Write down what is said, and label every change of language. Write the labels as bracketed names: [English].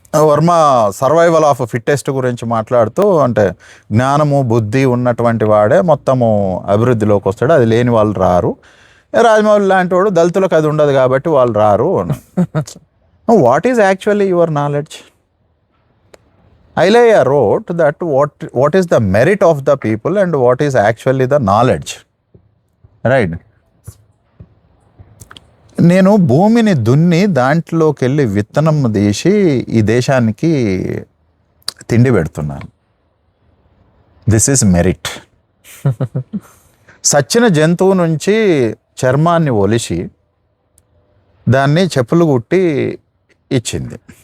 [Telugu] Varma survival of fittest గురించి మాట్లాడుతూ, అంటే జ్ఞానము బుద్ధి ఉన్నటువంటి వాడే మొత్తము అభివృద్ధిలోకి వస్తాడు, అది లేని వాళ్ళు రారు. రాజమౌళి లాంటి వాడు దళితులకు అది ఉండదు కాబట్టి వాళ్ళు రారు. [English] What is actually your knowledge? Ilaiah wrote that what is the merit of the people and what is actually the knowledge, right? [Telugu] నేను భూమిని దున్ని దాంట్లోకి వెళ్ళి విత్తనం తీసి ఈ దేశానికి తిండి పెడుతున్నాను. [English] This is merit. [Telugu] సచ్చిన జంతువు నుంచి చర్మాన్ని ఒలిసి దాన్ని చెప్పులు కుట్టి ఇచ్చింది.